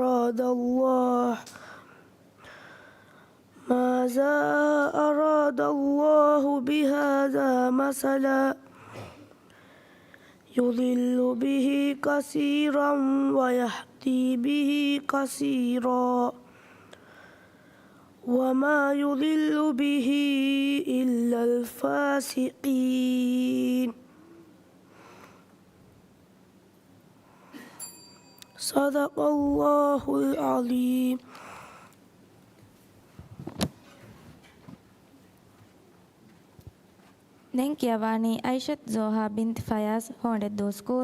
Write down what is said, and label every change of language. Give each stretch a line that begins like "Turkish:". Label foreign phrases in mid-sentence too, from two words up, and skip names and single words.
Arabic: أراد الله بهذا مثلا يضل به كثيرا ويهدي به كثيرا وما يضل به إلا الفاسقين. صدق الله العظيم.
Sinhala: දැන් කියවන්නේ අයිෂත් ජෝහා බින්ත් ෆයාස් හොඬෙද්දෝ ස්කූල්.